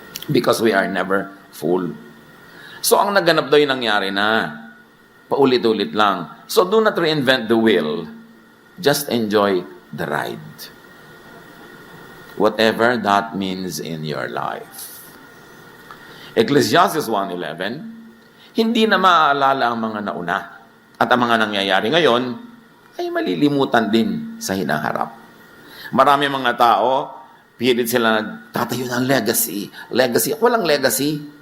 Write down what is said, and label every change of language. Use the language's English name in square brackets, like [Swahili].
[English] Because we are never full. [Filipino] So ang naganap daw yung nangyari na. Paulit-ulit lang. [English] So do not reinvent the wheel. Just enjoy the ride. Whatever that means in your life. [Filipino] Ecclesiastes 1:11, hindi na maaalala ang mga nauna at ang mga nangyayari ngayon ay malilimutan din sa hinaharap. Marami mga tao, pilit sila nagtatayo ng legacy. Legacy. Walang legacy.